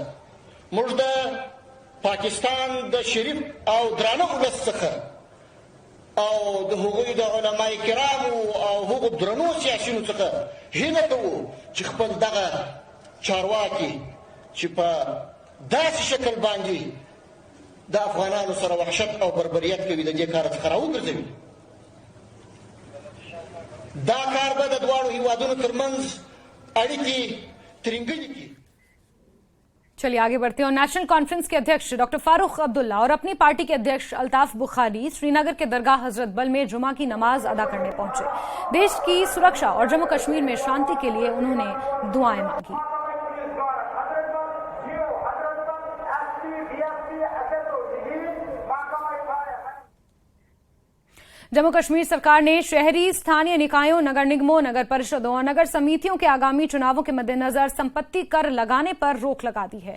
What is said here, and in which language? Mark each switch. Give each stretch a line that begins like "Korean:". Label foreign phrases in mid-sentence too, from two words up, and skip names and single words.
Pashto: موږ د پاکستان د شریف او درانه ولس څخه او د هغوی د علماء کرامو او هغو درنو سیاسیونو څخه هیله کوو چې خپل دغه چارواکي چې په داسې شکل باندې د افغانانو سره وحشت او بربریت کوي د دې کار څخه راوګرځوي. دا کار به د دواړو هیوادونو ترمنځ اړیکې ترنګلې کړي.
Hindi: चलिए आगे बढ़ते हैं। और नेशनल कॉन्फ्रेंस के अध्यक्ष डॉक्टर फारूक अब्दुल्ला और अपनी पार्टी के अध्यक्ष अल्ताफ बुखारी श्रीनगर के दरगाह हजरत बल में जुमा की नमाज अदा करने पहुंचे। देश की सुरक्षा और जम्मू कश्मीर में शांति के लिए उन्होंने दुआएं मांगी। जम्मू कश्मीर सरकार ने शहरी स्थानीय निकायों, नगर निगमों, नगर परिषदों और नगर समितियों के आगामी चुनावों के मद्देनजर संपत्ति कर लगाने पर रोक लगा दी है।